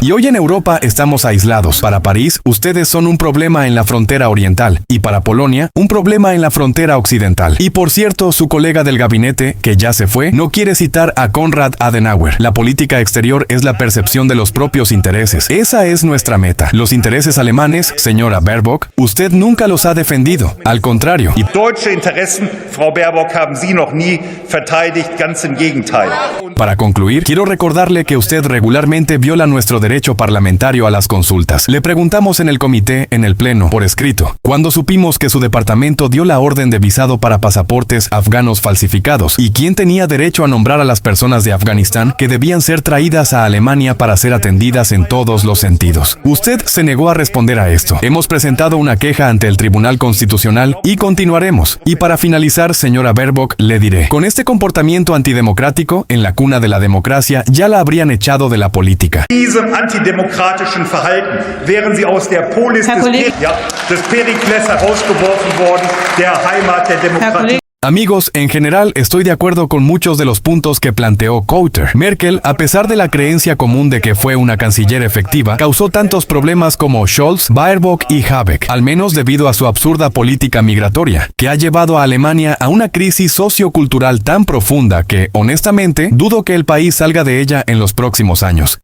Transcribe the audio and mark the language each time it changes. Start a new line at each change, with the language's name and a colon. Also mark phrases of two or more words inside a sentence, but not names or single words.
Spanish: Y hoy en Europa estamos aislados. Para París, ustedes son un problema en la frontera oriental, y para Polonia, un problema en la frontera occidental. Y por cierto, su colega del gabinete, que ya se fue, no quiere citar a Konrad Adenauer. La política exterior es la percepción de los propios intereses. Esa es nuestra meta. Los intereses alemanes, señora Baerbock, usted nunca los ha defendido. Al contrario.
German: Die deutsche Interessen, Frau Baerbock, haben Sie noch nie verteidigt, ganz im Gegenteil.
Spanish: Para concluir, quiero recordarle que usted regularmente viola nuestro derecho parlamentario a las consultas. Le preguntamos en el comité, en el pleno, por escrito, cuando supimos que su departamento dio la orden de visado para pasaportes afganos falsificados y quién tenía derecho a nombrar a las personas de Afganistán que debían ser traídas a Alemania para ser atendidas en todos los sentidos. Usted se negó a responder a esto. Hemos presentado una queja ante el Tribunal Constitucional y continuaremos. Y para finalizar, señora Baerbock, le diré, con este comportamiento antidemocrático, en la cuna de la democracia, ya la habrían echado de la política.
German: Diesem antidemokratischen Verhalten wären Sie aus der Polis des Perikles herausgeworfen worden, der Heimat der Demokratie.
Spanish: Amigos, en general estoy de acuerdo con muchos de los puntos que planteó Kouter. Merkel, a pesar de la creencia común de que fue una canciller efectiva, causó tantos problemas como Scholz, Baerbock y Habeck, al menos debido a su absurda política migratoria, que ha llevado a Alemania a una crisis sociocultural tan profunda que, honestamente, dudo que el país salga de ella en los próximos años.